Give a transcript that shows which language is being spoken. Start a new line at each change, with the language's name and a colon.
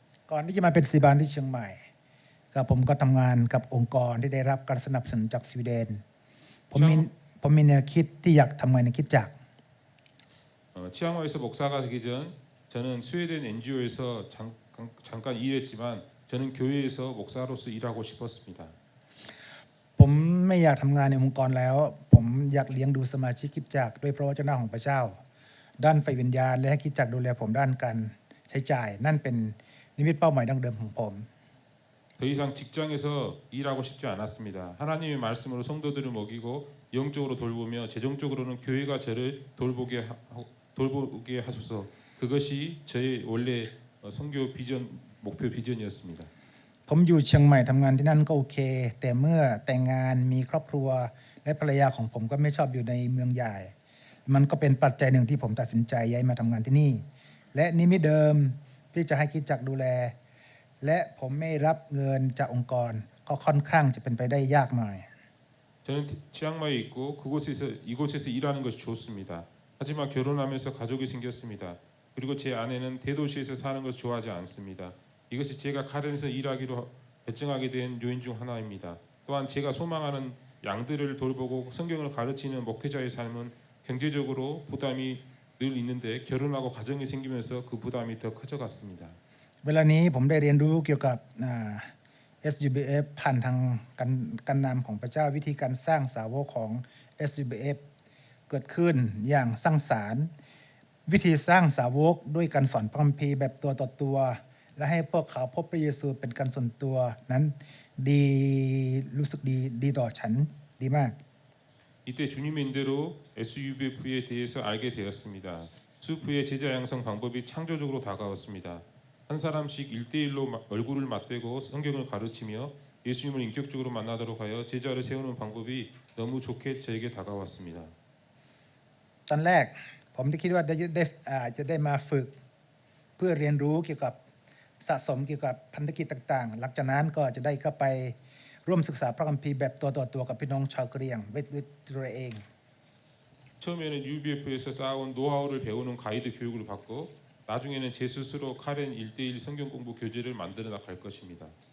Thai: ก่อนที่จะมาเป็นศิบาลที่เชียงใหม่กับผมก็ทำงานกับองค์กรที่ได้รับการสนับสนุนจากสวีเดนผมมีแนวคิดที่อยากทำงานในคริสตจักร
Korean: 치앙마이에서 목사가 되기 전 저는 스웨덴 NGO에서 잠깐 일했지만 저는 교회에서 목사로서 일하고 싶었습니다.
Thai: ผมไม่อยากทำงานในองค์กรแล้วผมอยากเลี้ยงดูสมาชิกคริสตจักรด้วยพระวจนะของพระเจ้าด้านไฟวิญญาณและให้คริสตจักรดูแลผมด้านการใช้จ่ายนั่นเป็นนิมิตเป้าหมายดั้งเดิมของผม
Korean: 더 이상 직장에서 일하고 싶지 않았습니다. 하나님의 말씀으로 성도들을 먹이고 영적으로 돌보며 재정적으로는 교회가 저를 돌보게 하소서. 그것이 저의 원래 선교 비전 목표 비전이었습니다.
Thai: ผมอยู่เชียงใหม่ทำงานที่นั่นก็โอเค แต่เมื่อแต่งงานมีครอบครัวและภรรยาของผมก็ไม่ชอบอยู่ในเมืองใหญ่ มันก็เป็นปัจจัยหนึ่งที่ผมตัดสินใจย้ายมาทำงานที่นี่ และนิมิตเดิมที่จะให้คริสตจักรดูแล และผมไม่รับเงินจากองค์กรก็ค่อนข้างจะเป็นไปได้ยากหน่อย
Korean: 저는 치앙마이에 있고 이곳에서 일하는 것이 좋습니다. 하지만 결혼하면서 가족이 생겼습니다. 그리고 제 아내는 대도시에서 사는 것을 좋아하지 않습니다. 이것이 제가 카렌에서 일하기로 결정하게 된 요인 중 하나입니다. 또한 제가 소망하는 양들을 돌보고 성경을 가르치는 목회자의 삶은 경제적으로 부담이 늘 있는데 결혼하고 가정이 생기면서 그 부담이 더 커져갔습니다.
Thai: เวลานี้ผมได้เรียนรู้เกี่ยวกับSUBF ผ่านทางการนำของพระเจ้าวิธีการสร้างสาวกของ SUBF เกิดขึ้นอย่างสร้างสรรค์วิธีสร้างสาวกด้วยการสอนพระคัมภีร์แบบตัวต่อตัว และให้พวกเขาพบพระเยซูเป็นการส่วนตัวนั้นดีรู้สึกดีต่อฉันดีมาก
Korean: 이때 주님의 인대로 SUBF에 대해서 알게 되었습니다. 수프의 제자 양성 방법이 창조적으로 다가왔습니다. 한 사람씩 1대1로 얼굴을 맞대고 성경을 가르치며 예수님을 인격적으로 만나도록 하여 제자를 세우는 방법이 너무 좋게 저에게 다가왔습니다.
Thai: ตอนแรกผมได้คิดว่าจะได้มาฝึกเพื่อเรียนรู้เกี่ยวกับสะสมเกี่ยวกับพันธกิจต่างๆหลังจากนั้นก็จะได้เข้าไปร่วมศึกษาพระคัมภีร์แบบตัวต่อตัวกับพี่น้องชาวกะเหรี่ยงด้วยตัวเอง
Korean: 처음에는 UBF에서 쌓아온 노하우를 배우는 가이드 교육을 받고 나중에는 제 스스로 카렌 1대1 성경 공부 교재를 만들어 나갈 것입니다.